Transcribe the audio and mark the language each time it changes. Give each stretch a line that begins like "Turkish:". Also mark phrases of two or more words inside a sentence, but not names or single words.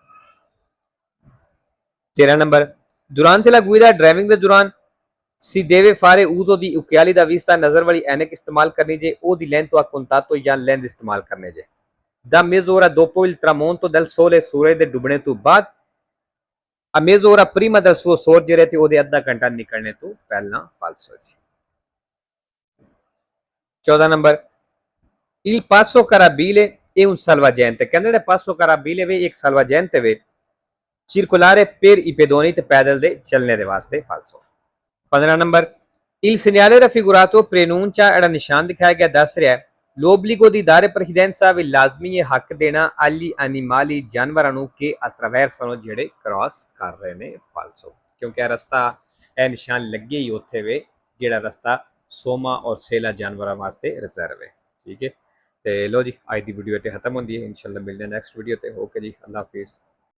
Italian: 13 ਨੰਬਰ durante la guida,
Punjabi: ਡਰਾਈਵਿੰਗ ਦੇ ਦੌਰਾਨ
Italian: si deve fare uso di occhiali da vista,
Punjabi: ਨਜ਼ਰ ਵਾਲੀ ਐਨਕ ਇਸਤੇਮਾਲ ਕਰਨੀ ਜੇ,
Italian: o di lento a contatto
Punjabi: ਜਾਂ ਲੈਂਸ ਇਸਤੇਮਾਲ ਕਰਨੇ ਜੇ।
Italian: da mezz'ora dopo il tramonto del sole,
Punjabi: ਸੂਰਜ ਦੇ ਡੁੱਬਣੇ ਤੋਂ ਬਾਅਦ,
Italian: a mezz'ora prima del suo sorgere,
Punjabi: ਤੇ ਉਹਦੇ ਅੱਧਾ ਘੰਟਾ ਨਿਕਲਣੇ ਤੋਂ ਪਹਿਲਾਂ। ਫਾਲਸੋ ਜੀ।
Italian: 14 ਨੰਬਰ il passo carabile è un salvagente,
Punjabi: ਕਹਿੰਦੇ ਜਿਹੜੇ
Italian: passo carabile
Punjabi: ਵੇ ਇੱਕ
Italian: salvagente ਵੇ circolare per i pedoni,
Punjabi: ਤੇ ਪੈਦਲ ਦੇ ਚੱਲਣੇ ਦੇ ਵਾਸਤੇ। ਫਾਲਸੋ।
Italian: 15 ਨੰਬਰ il segnale raffigurato preannuncia,
Punjabi: ਜਿਹੜਾ ਨਿਸ਼ਾਨ ਦਿਖਾਇਆ ਗਿਆ ਦੱਸ ਰਿਹਾ
Italian: l'obbligo di dare precedenza,
Punjabi: ਵੀ ਲਾਜ਼ਮੀ ਹੈ ਹੱਕ ਦੇਣਾ
Italian: agli animali,
Punjabi: ਜਾਨਵਰਾਂ ਨੂੰ
Italian: che attraversano,
Punjabi: ਜਿਹੜੇ ਕ੍ਰਾਸ ਕਰ ਰਹੇ ਨੇ। ਫਾਲਸੋ। ਕਿਉਂਕਿ ਇਹ ਰਸਤਾ, ਇਹ ਨਿਸ਼ਾਨ ਲੱਗੇ ਹੀ ਉੱਥੇ ਵੇ ਜਿਹੜਾ ਰਸਤਾ ਸੋਮਾ ਔਰ ਸੇਲਾ ਜਾਨਵਰਾਂ ਵਾਸਤੇ ਰਿਜ਼ਰਵ ਹੈ। ਠੀਕ ਹੈ। ਤੇ ਲੋ ਜੀ, ਅੱਜ ਦੀ ਵੀਡੀਓ ਇੱਥੇ ਖਤਮ ਹੁੰਦੀ ਹੈ। ਇਨਸ਼ਾਅੱਲਾ ਮਿਲਦੇ ਹਾਂ
English: next video
Punjabi: ਤੇ। ਓਕੇ ਜੀ,
Arabic: الله حافظ.